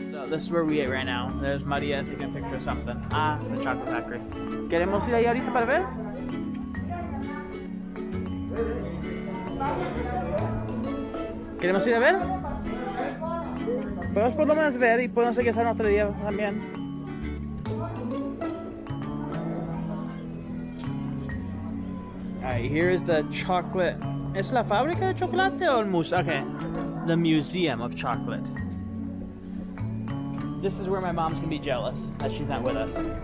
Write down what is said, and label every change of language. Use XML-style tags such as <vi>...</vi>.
<en>This is where we ate right now. There's Maria taking a picture of something. Ah, the chocolate factory.</en> <es>¿Queremos ir ahí ahorita para ver? ¿Queremos ir a ver? Podemos por lo menos ver y podemos regresar otro día también.</es> <en>Alright, here is the chocolate.</en> <es>¿Es la fábrica de chocolate o el museo?</es> <en>Okay, the Museum of Chocolate. This is where my mom's gonna be jealous that she's not with us.</en>